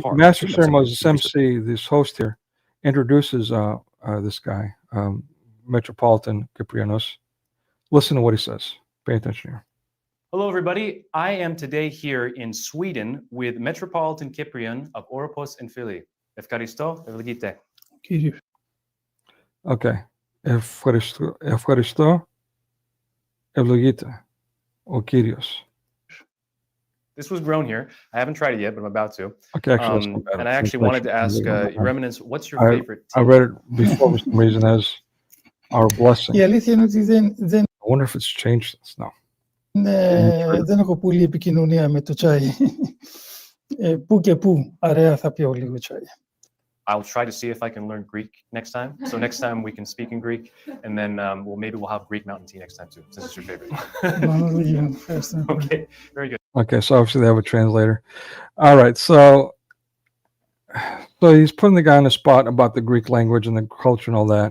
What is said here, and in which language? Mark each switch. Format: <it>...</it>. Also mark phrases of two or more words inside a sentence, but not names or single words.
<en>the Master of Ceremonies, MC, this host here, introduces this guy, Metropolitan Kyprianos, listen to what he says. Pay attention here. Hello, everybody. I am today here in Sweden with Metropolitan Cyprian of Oropos and Phili.</en> <el>Ευχαριστώ, ευλογείτε.</el> <en>Okay.</en> <el>Ευχαριστώ, ευλογείτε, ο Κύριος.</el> <en>This was grown here. I haven't tried it yet, but I'm about to. Okay, actually, that's not bad. And I actually wanted to ask Your Eminence, what's your favorite I read it before for some reason as our blessing.</en> <el>Η αλήθεια είναι ότι δεν</el> <en>I wonder if it's changed since now.</en> <el>Δεν έχω πολύ επικοινωνία με το τσάι. Πού και πού, αρέα θα πιω λίγο τσάι.</el> <en>I'll try to see if I can learn Greek next time. So next time we can speak in Greek, and then maybe we'll have Greek mountain tea next time too, since it's your favorite. Okay, very good. Okay, so obviously they have a translator. All right, so he's putting the guy on the spot about the Greek language and the culture and all that.</en>